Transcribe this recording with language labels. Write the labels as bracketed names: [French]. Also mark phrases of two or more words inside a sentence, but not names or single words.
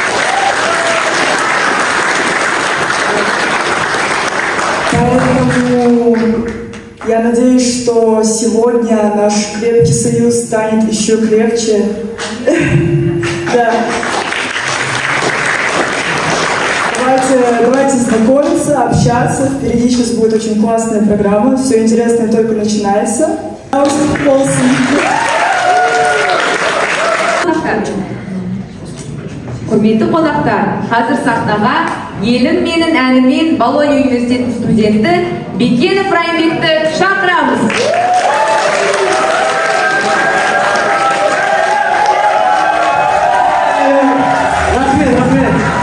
[Russian] Поэтому я надеюсь, что сегодня наш крепкий союз станет еще крепче. Да. Давайте знакомиться, общаться. Впереди сейчас будет очень классная программа. Все интересное только начинается. [Kazakh] Құрметті қонақтар, қазір сахнаға елім менің әнімен Болонья университетінің студенті Бекенов Райымбекті шақырамыз. Рахмет.